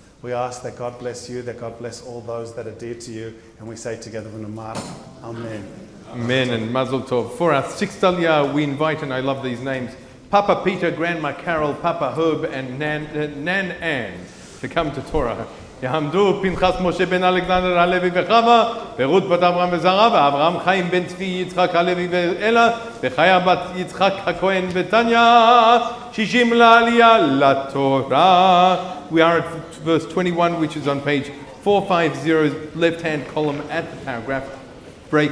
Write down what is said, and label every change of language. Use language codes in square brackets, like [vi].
[en] We ask that God bless you, that God bless all those that are dear to you, and we say together, Amen. Amen and Mazel Tov. For our sixth Aliyah, we invite, and I love these names, Papa Peter, Grandma Carol, Papa Herb, and Nan Ann to come to Torah. [he] יעמדו פנחס משה בן אלכסנדר הלוי וחווה, ורות בת אברהם וזרע, ואברהם חיים בן צבי יצחק הלוי ואלה, וחיה בת יצחק הכהן ותניה, 60 לעלייה לתורה. [en] We are at verse 21, which is on page 450, left-hand column at the paragraph break.